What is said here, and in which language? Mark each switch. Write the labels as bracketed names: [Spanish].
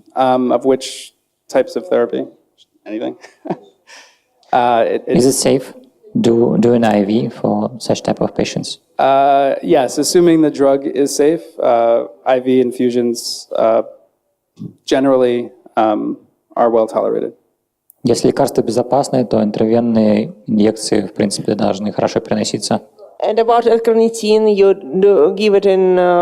[English] Of which types of therapy? Anything? Is it safe? do an IV for such type of patients? Yes, assuming the drug is safe, IV infusions generally are well tolerated. [Russian] Если лекарства безопасны, то интервенные инъекции, в принципе, должны хорошо переноситься. [English] And about L-carnitine, you give it in...